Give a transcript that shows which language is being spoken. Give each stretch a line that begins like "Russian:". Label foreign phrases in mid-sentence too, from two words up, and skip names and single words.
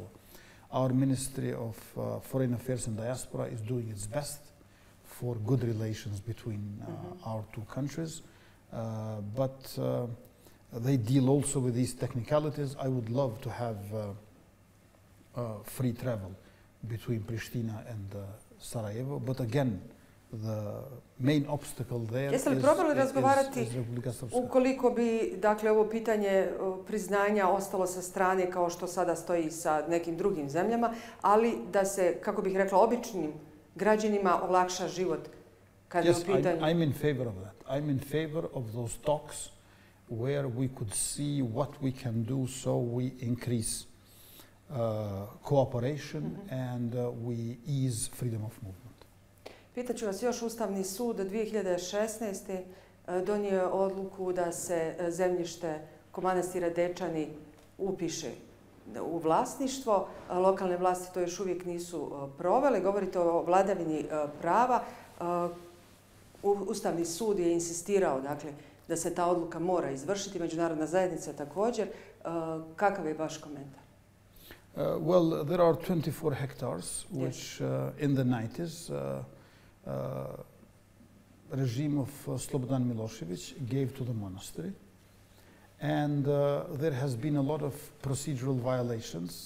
English: Our Ministry of Foreign Affairs and Diaspora is doing its best for good relations between our two countries. But they deal also with these technicalities. I would love to have free travel between Pristina and Sarajevo, but again, the main obstacle there
Bosnian: Jeste li probali razgovarati
English: is Republika Srpska.
Bosnian: ukoliko bi, dakle, ovo pitanje priznanja ostalo sa strane kao što sada stoji sa nekim drugim zemljama, ali da se, kako bih rekla, običnim građanima olakša život kada je u pitanju?
English: I'm in favor of that. I'm in favor of those talks where we could see what we can do so we increase cooperation and we ease freedom of movement.
Bosnian: Pitaću vas još, Ustavni sud 2016. donio je odluku da se zemljište oko manastira Dečani upiše u vlasništvo. Lokalne vlasti to još uvijek nisu provele. Govorite o vladavini prava. Ustavni sud je insistirao, dakle, da se ta odluka mora izvršiti, međunarodna zajednica također. Kakav je vaš komentar?
English: Well, there are 24 hectares which in the 90s regime of Slobodan Milošević gave to the monastery. And there has been a lot of procedural violations.